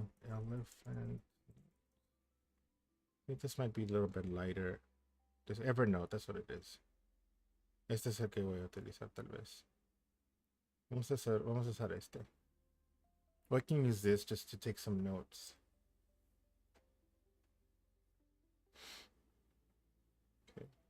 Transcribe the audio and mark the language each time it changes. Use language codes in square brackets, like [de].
[en] Elephant. I think this might be a little bit lighter. This Evernote, that's what it is. [es] Este es el que voy a utilizar tal vez. Vamos a usar este. [en] Or I can use this just to take some notes. Okay.